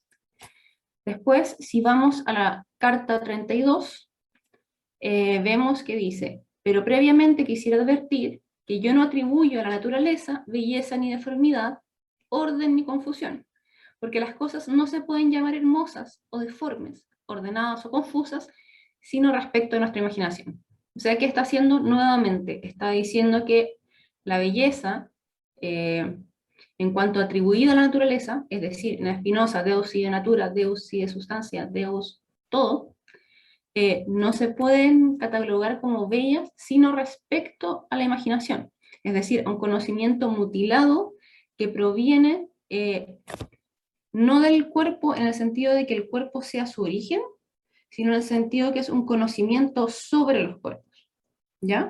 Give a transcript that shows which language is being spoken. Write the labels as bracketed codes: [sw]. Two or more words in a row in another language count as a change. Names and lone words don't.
[es] Después, si vamos a la carta 32, vemos que dice, pero previamente quisiera advertir que yo no atribuyo a la naturaleza belleza ni deformidad, orden ni confusión, porque las cosas no se pueden llamar hermosas o deformes, ordenadas o confusas, sino respecto de nuestra imaginación. O sea, ¿qué está haciendo nuevamente? Está diciendo que la belleza, en cuanto atribuida a la naturaleza, es decir, en Spinoza, [la] Deus sive natura, Deus sive [es] sustancia, Deus todo, no se pueden catalogar como bellas, sino respecto a la imaginación, es decir, a un conocimiento mutilado que proviene no del cuerpo en el sentido de que el cuerpo sea su origen, sino en el sentido que es un conocimiento sobre los cuerpos, ¿ya?